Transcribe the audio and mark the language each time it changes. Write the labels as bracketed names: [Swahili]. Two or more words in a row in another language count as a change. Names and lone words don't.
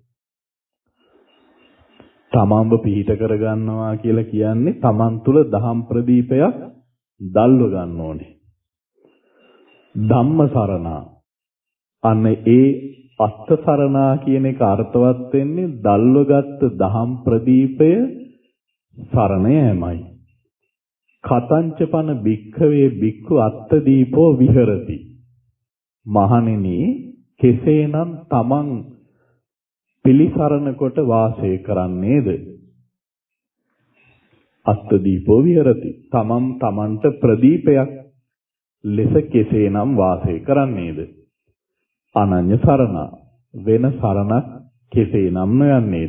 [Sinhala] තමන්ව පිහිට කරගන්නවා කියලා කියන්නේ තමන් තුල දහම් ප්‍රදීපයක් දැල්ව ගන්න ඕනේ. [Pali] ධම්ම සරණ. [Sinhala] අන්න ඒ අත්සරණා කියන එක අර්ථවත් වෙන්නේ දැල්වගත් දහම් ප්‍රදීපය සරණ යෑමයි. [Pali] කතංචපන භික්ඛවේ භික්ඛු අත්තදීපෝ විහෙරති. [Sinhala] මහණෙනි කෙසේනම් තමන් පිළිසරණ කොට වාසය කරන්නේද? [Pali] අත්දීපෝ විහෙරති. [Sinhala] තමන් තමන්ට ප්‍රදීපයක් ලෙස කෙසේනම් වාසය කරන්නේද? [Pali] අනඤ්‍ය සරණ. [Sinhala] වෙන සරණක් කෙසේනම් නොයන්නේද?